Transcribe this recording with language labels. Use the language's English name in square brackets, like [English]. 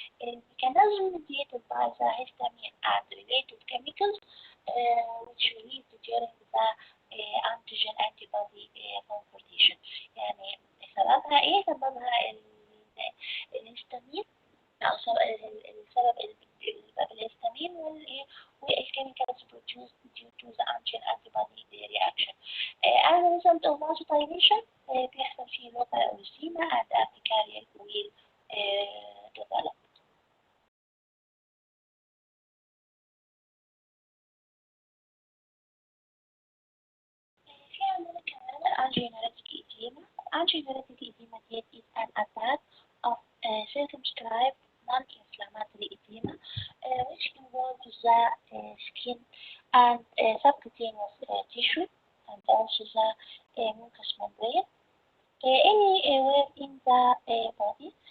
[English] The mechanism mediated by the histamine and related chemicals which released during the antigen antibody conversion. [Arabic] يعني سببها ايه؟ سببها الهستامين أو السبب الهستامين وال [English] chemicals produced due to the antigen antibody reaction. As a result of vasodilation [Arabic] بيحصل فيه [English] local erythema and urticaria will develop. [Arabic] في عندنا كمان الانجينيريتك إديما. [English] Angiogenic edema is an attack of circumscribed non-inflammatory edema which involves the skin and subcutaneous tissue and also the mucous membrane anywhere in the body.